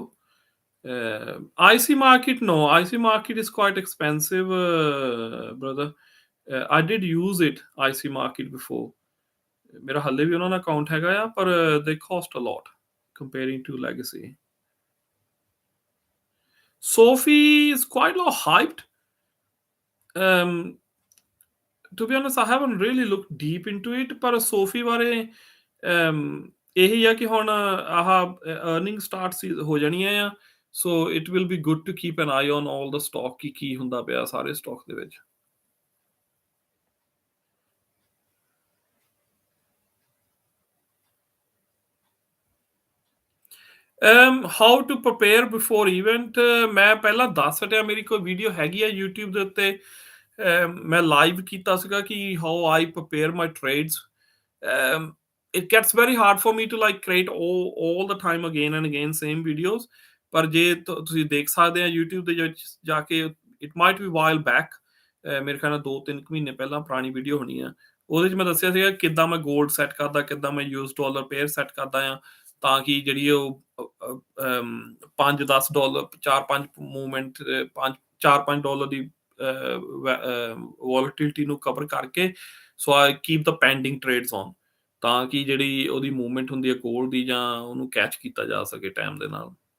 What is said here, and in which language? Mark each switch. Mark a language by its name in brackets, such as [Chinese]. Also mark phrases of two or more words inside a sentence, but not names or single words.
[English] IC Market, no, IC Market is quite expensive brother. I did use it, IC Market before. [Punjabi] ਮੇਰਾ ਹਾਲੇ ਵੀ ਉਹਨਾਂ ਦਾ ਅਕਾਊਂਟ ਹੈਗਾ ਆ, ਪਰ [English] they cost a lot comparing to Legacy. Sophie is quite a lot hyped. To be honest, I haven't really looked deep into it, [Punjabi] ਪਰ ਸੋਫੀ ਬਾਰੇ ਇਹੀ ਆ ਕਿ ਹੁਣ ਆਹ [English] earning start [Punjabi] ਹੋ ਜਾਣੀਆਂ ਆ। [English] so it will be good to keep an eye on all the stock, [Punjabi] ਕੀ ਹੁੰਦਾ ਪਿਆ ਸਾਰੇ ਸਟਾਕ ਦੇ ਵਿੱਚ। [English] how to prepare before event, [Punjabi] ਮੈਂ ਪਹਿਲਾਂ ਦੱਸ ਹਟਿਆ। ਮੇਰੀ ਕੋਈ ਵੀਡੀਓ ਹੈਗੀ ਆ YouTube ਦੇ ਉੱਤੇ, ਮੈਂ ਲਾਈਵ ਕੀਤਾ ਸੀਗਾ ਕਿ [English] how I prepare my trades. it gets very hard for me to like create all the time again and again same videos। [Punjabi] ਪਰ ਜੇ ਤੁਸੀਂ ਦੇਖ ਸਕਦੇ ਆ YouTube ਦੇ ਵਿੱਚ ਜਾ ਕੇ, [English] it might be while back, [Punjabi] ਮੇਰੇ ਖਿਆਲ ਨਾਲ 2-3 ਮਹੀਨੇ ਪਹਿਲਾਂ ਪੁਰਾਣੀ ਵੀਡੀਓ ਹੋਣੀ ਆ। ਉਹਦੇ 'ਚ ਮੈਂ ਦੱਸਿਆ ਸੀਗਾ ਕਿੱਦਾਂ ਮੈਂ ਗੋਲਡ ਸੈੱਟ ਕਰਦਾ, ਕਿੱਦਾਂ ਮੈਂ US$ ਪੇਅਰ ਸੈੱਟ ਕਰਦਾ ਆ, ਤਾਂ ਕਿ ਜਿਹੜੀ ਉਹ $5-10 4-5 ਮੂਵਮੈਂਟ, 4-5 ਦੀ ਵੋਲਟਿਲਿਟੀ ਨੂੰ ਕਵਰ ਕਰਕੇ, [English] so I keep the pending trades on, [Punjabi] ਤਾਂ ਕਿ ਜਿਹੜੀ ਉਹਦੀ ਮੂਵਮੈਂਟ ਹੁੰਦੀ ਹੈ ਗੋਲਡ ਦੀ, ਜਾਂ ਉਹਨੂੰ ਕੈਚ ਕੀਤਾ ਜਾ ਸਕੇ ਟਾਈਮ ਦੇ ਨਾਲ।